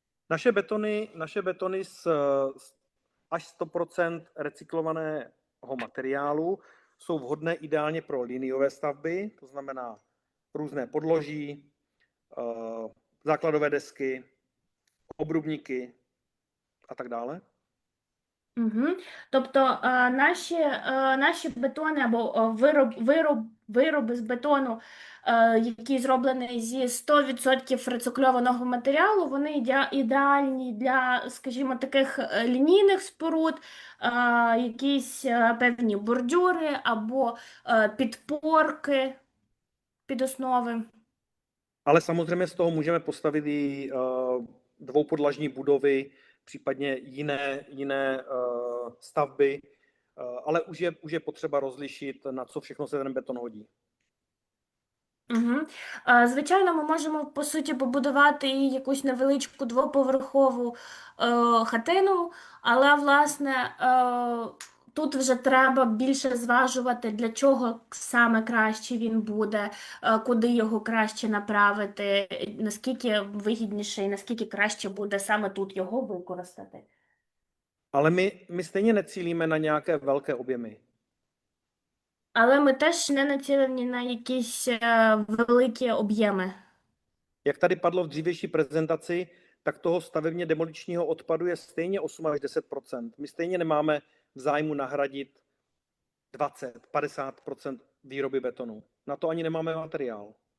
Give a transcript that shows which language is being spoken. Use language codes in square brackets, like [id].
[cs] Naše betony až 100% recyklovaného materiálu jsou vhodné ideálně pro liniové stavby, to znamená různé podloží, základové desky, obrubníky a tak dále. Угу. [uk] Тобто наші бетони або вироби з бетону, які зроблені зі 100% рецикльованого матеріалу, вони ідеальні для, скажімо, таких лінійних споруд, якісь певні бордюри або підпорки під основи. [cs] Ale samozřejmě z toho můžeme postavit i dvoupodlažní budovy, případně jiné stavby, ale už je potřeba rozlišit, na co všechno se ten beton hodí. Угу. [uk] Звичайно, ми можемо, по суті, побудувати і якусь невеличку двоповерхову хатину, але, власне, тут вже треба більше зважувати, для чого саме краще він буде, куди його краще направити, наскільки вигідніше і наскільки краще буде саме тут його використати. [cs] Ale my stejně necílíme na nějaké velké objemy. [uk] Але ми теж не націлені на якісь великі об'єми. [cs] Jak tady padlo v dřívější prezentaci, tak toho stavebně demoličního odpadu je stejně 8 až 10%. My stejně nemáme v zájmu nahradit 20-50% výroby betonu. Na to ani nemáme materiál.